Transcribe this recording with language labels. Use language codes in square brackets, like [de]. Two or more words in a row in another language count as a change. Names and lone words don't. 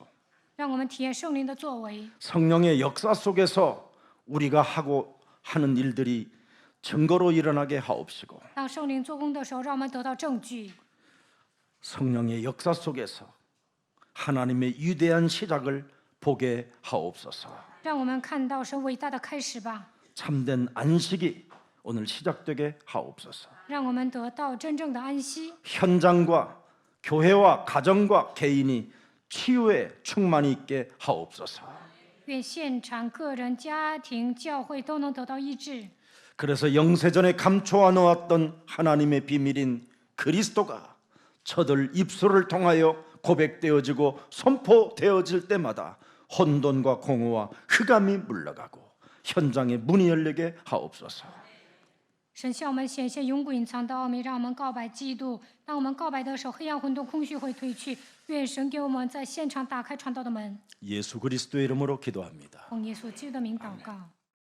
[zh] 让我们体验圣灵的作为， [ko] 성령의 역사 속에서 우리가 하고 하는 일들이 증거로 일어나게 하옵시고 [zh] 当圣灵做工的时候，让我们得到证据。 [ko] 성령의 역사 속에서 하나님의 위대한 시작을 보게 하옵소서. [zh] 让我们看到神伟大的开始吧， [ko] 참된 안식이 오늘 시작되게 하옵소서. [zh] 让我们得到真正的安息。 [ko] 현장과 교회와 가정과 개인이 치유에 충만히 있게 하옵소서. [zh] 愿现场、个人、家庭、教会都能得到医治。 [ko] 그래서 영세전에 감춰 놓았던 하나님의 비밀인 그리스도가 저들 입술을 통하여 고백되어지고 선포되어질 때마다 혼돈과 공허와 흑암이 물러가고 현장에 문이 열리게 하옵소서. [zh] 神向我们显现永不隐藏的奥秘，让我们告白基督。当我们告白的时候，黑暗、混沌、空虚会退去。愿神给我们在现场打开传道的门。 [ko] 예수 그리스도의 이름으로 기도합니다. [zh] 奉耶稣基督的名祷告。